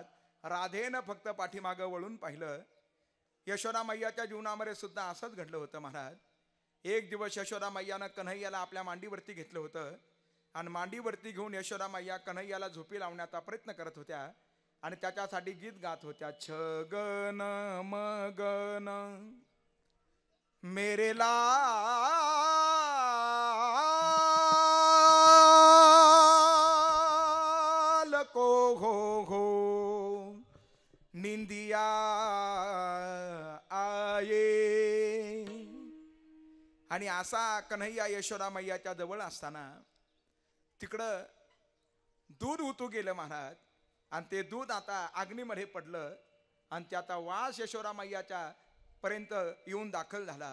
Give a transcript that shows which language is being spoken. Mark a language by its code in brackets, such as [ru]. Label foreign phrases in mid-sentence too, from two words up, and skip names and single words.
[mr] राधेनं फक्त पाठीमागं वळून पाहिलं. यशोदा मैयाच्या जीवनामध्ये सुद्धा असंच घडलं होतं महाराज. एक दिवस यशोदा मैयानं कन्हैयाला आपल्या मांडीवरती घेतलं होतं आणि मांडीवरती घेऊन यशोदा मैया कन्हैयाला झोपी लावण्याचा प्रयत्न करत होत्या आणि त्याच्यासाठी गीत गात होत्या. [hi] छगन मगन मेरे लाल को हो हो निंदिया आये. [mr] आणि असा कन्हैया यशोदा मैयाच्या जवळ असताना तिकडं दूध उतू गेलं महाराज. आणि ते दूध आता अग्नीमध्ये पडलं आणि त्याचा वास यशोदा मैयाच्या पर्यंत येऊन दाखल झाला.